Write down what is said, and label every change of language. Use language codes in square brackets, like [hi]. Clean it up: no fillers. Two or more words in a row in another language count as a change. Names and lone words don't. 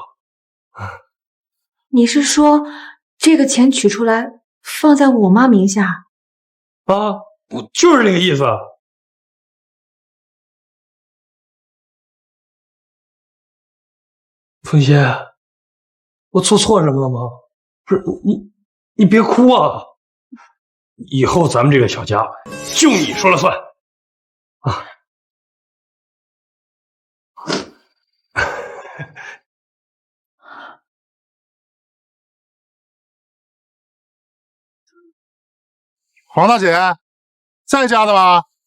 [zh] 你是說這個錢取出來放在我媽名下？啊，不就是這個意思。鳳仙， 我做錯什麼了嗎？不是你別哭啊！以後咱們這個小家就你說了算啊！黄大姐，在家的吗？